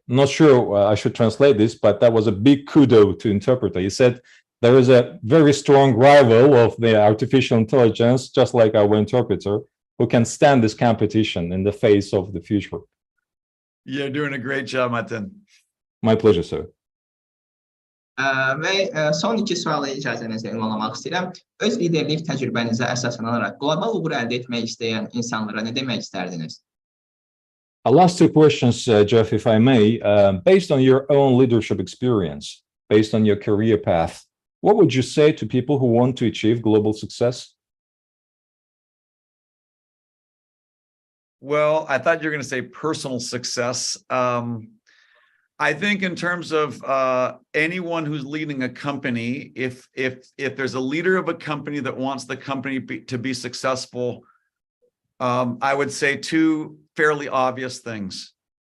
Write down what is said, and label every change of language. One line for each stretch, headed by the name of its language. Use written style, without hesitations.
English: Not sure I should translate this, but that was a big kudo to interpreter. You said there is a very strong rival of the artificial intelligence, just like our interpreter, who can stand this competition in the face of the future. You're doing a great job, Metin. My pleasure, sir.
Azerbaijani: Və son iki sualı icazənizlə ünvanlamaq istəyirəm. Öz liderlik təcrübənizə əsaslanaraq qlobal uğur əldə etmək istəyən insanlara nə demək istərdiniz?
English: Last two questions, Jeff, if I may. Based on your own leadership experience, based on your career path, what would you say to people who want to achieve global success? Well, I thought you were going to say personal success. I think in terms of anyone who's leading a company, if there's a leader of a company that wants the company to be successful, I would say two fairly obvious things.